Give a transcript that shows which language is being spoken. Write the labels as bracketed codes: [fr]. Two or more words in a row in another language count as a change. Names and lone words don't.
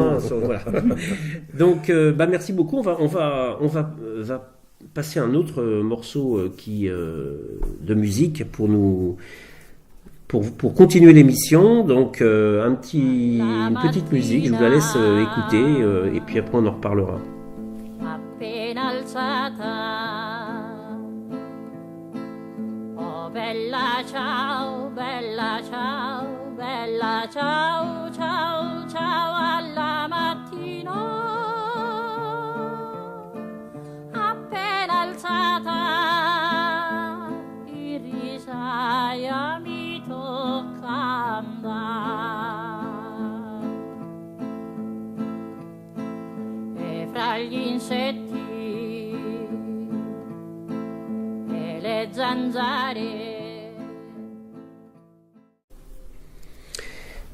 [fr] Voilà. Donc merci beaucoup. On va passer un autre morceau de musique pour continuer l'émission. Donc une petite musique, je vous la laisse écouter et puis après on en reparlera. [it] Appena alzata, oh bella ciao, bella ciao, bella ciao, ciao, ciao alla mattina. Appena alzata, in risaia mi tocca andare, e fra gli insetti e le zanzare.